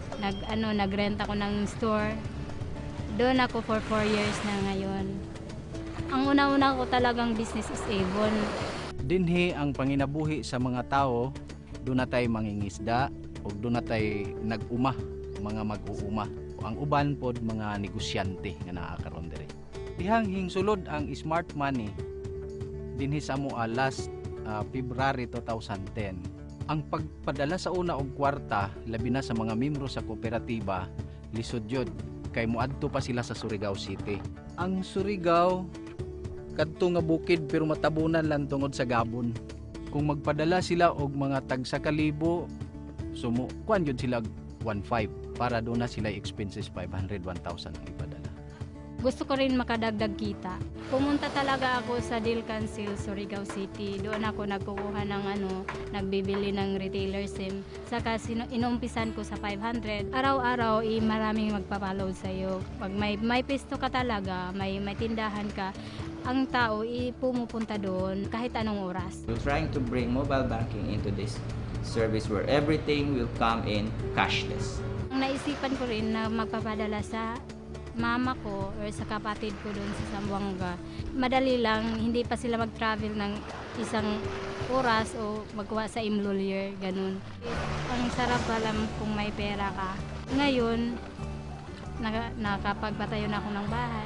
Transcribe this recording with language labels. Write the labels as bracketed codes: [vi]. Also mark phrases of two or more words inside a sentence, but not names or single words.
[tl] Nagrent ako ng store. Doon ako [en] for 4 years [tl] na ngayon. Ang una-una ko talagang business is Avon. [ceb] Dinhi ang panginabuhi sa mga tao, doon na tayo mangingisda o doon na tayo nag-uma, mga mag-uuma. Ang uban pod mga negosyante nga nakakaroon diri. Dihang hingsulod ang smart money dinhi sa amoa [en] last February [ceb] 2010. Ang pagpadala sa una og kwarta labi na sa mga miyembro sa kooperatiba lisod yun kay moadto pa sila sa Surigao City. Ang Surigao kadto nga bukid pero matabunan lang tungod sa gabon. Kung magpadala sila og mga tag 1,000, kuan yun sila 1,500 para doon na sila expenses 500, 1,000 ang ipadala. [tl] Gusto ko rin makadagdag kita. Pumunta talaga ako sa Deal Council, Surigao City. Doon ako nagkukuha ng nagbibili ng retailer SIM. Saka inumpisan ko sa 500. Araw-araw, maraming magpapaload sa'yo. Pag may pisto ka talaga, may tindahan ka, ang tao pumupunta doon kahit anong oras. [en] We're trying to bring mobile banking into this service where everything will come in cashless. [tl] Naisipan ko rin na magpapadala sa mama ko or sa kapatid ko doon sa Zamboanga. Madali lang, hindi pa sila mag-travel ng isang oras o magkuha sa Imlolier, ganun. Ang sarap alam kung may pera ka. Ngayon, nakapagpatayo na ako ng bahay.